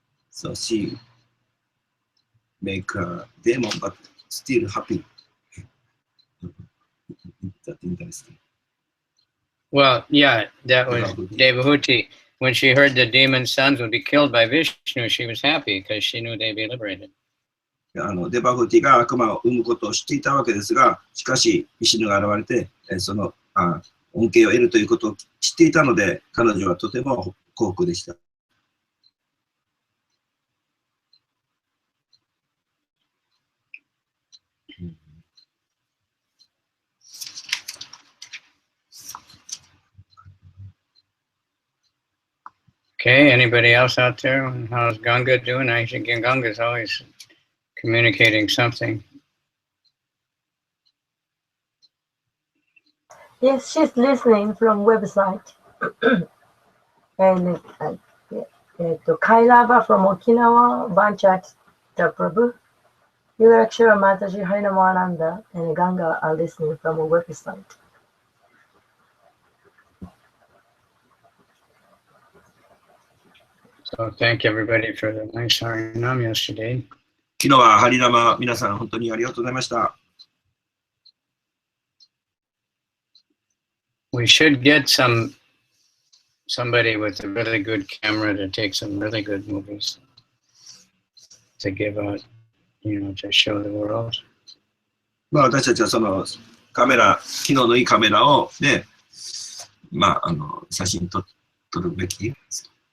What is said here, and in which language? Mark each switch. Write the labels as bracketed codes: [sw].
[en] So she make a demon, but still happy. That's interesting. Well, yeah, that was Devahuti. When she heard the demon sons would be killed by Vishnu, she was happy because she knew they'd be liberated. [ja] デバフティが悪魔を生むことを知っていたわけですが、しかし、ビシュヌが現れて、その恩恵を得るということを知っていたので、彼女はとても幸福でした。 [en] Okay, anybody else out there? How's Ganga doing? I think Ganga's always communicating something. Yes, she's listening from website. And Kailava from Okinawa, Banchat Prabhu, Yurakshara Mataji Harinamananda, and Ganga are listening from a website. So thank everybody for the nice Harinam yesterday. [ja] 昨日はハリナマ、皆さん本当にありがとうございました。 [en] We should get somebody with a really good camera to take some really good movies to give out, to show the world. [ja] まあ私たちはそのカメラ、機能のいいカメラをね、写真撮るべきです。